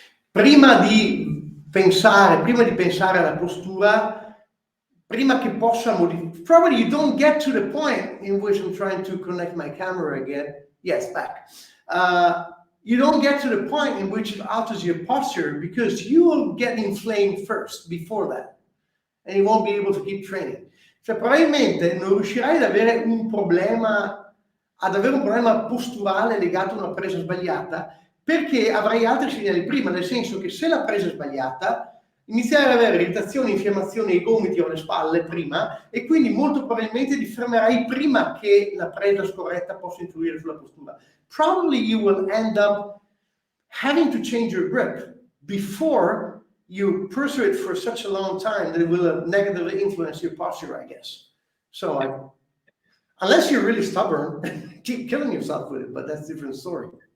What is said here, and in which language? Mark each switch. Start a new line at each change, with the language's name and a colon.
Italian: Prima di pensare alla postura, prima che possa modificare,
English: probably you don't get to the point in which I'm trying to connect my camera again. Yes, back. You don't get to the point in which it alters your posture because you will get inflamed first before that, and you won't be able to keep training.
Italian: Cioè, probabilmente non riuscirai ad avere un problema posturale legato a una presa sbagliata perché avrai altri segnali prima, nel senso che se la presa è sbagliata inizierai ad avere irritazioni, infiammazioni ai gomiti o alle spalle prima e quindi molto probabilmente ti fermerai prima che la presa scorretta possa influire sulla postura.
English: Probably you will end up having to change your grip before you pursue it for such a long time that it will negatively influence your posture, I guess. So unless you're really stubborn, keep killing yourself with it, but that's a different story.